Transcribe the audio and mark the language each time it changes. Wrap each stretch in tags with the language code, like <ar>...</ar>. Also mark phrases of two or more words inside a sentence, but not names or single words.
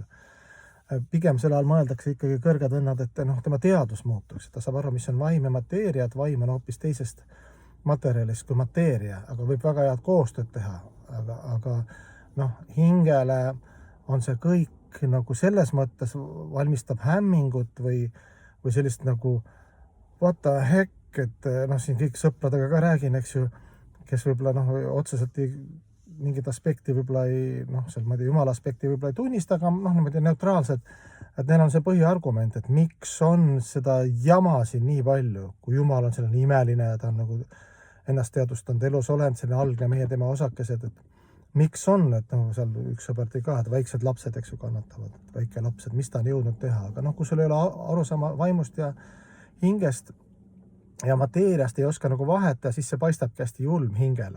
<et>Pigem selle all mõeldakse ikkagi kõrged õnnad, et tema teadus muutuks, ta saab aru, mis on vaim ja mateeria, et vaim on hoopis teisest materjalist kui mateeria, aga võib väga head koostööd teha, aga hingele on see kõik nagu selles mõttes valmistab hämmingut või sellist nagu</et> <en>what the heck,</en> <et>et siin kõik sõpradega ka räägin, eks ju, kes võib-olla otseselt mingit aspekti võib-olla ei, seal ma ei tea, jumala aspekti võib-olla ei tunnista, aga niimoodi neutraalselt, et neil on see põhiargument, et miks on seda jama siin nii palju, kui jumal on selline imeline ja ta on nagu ennast teadvustanud elus olend, selline algne meie tema osakesed, et miks on, et seal üks sõber tõi ka, et väiksed lapsed, eks ju, kannatavad, väike laps, et mis ta on jõudnud teha, aga kui sul ei ole arusaama vaimust ja hingest ja mateeriast ei oska nagu vaheta, siis see paistabki hästi julm hingele.</et>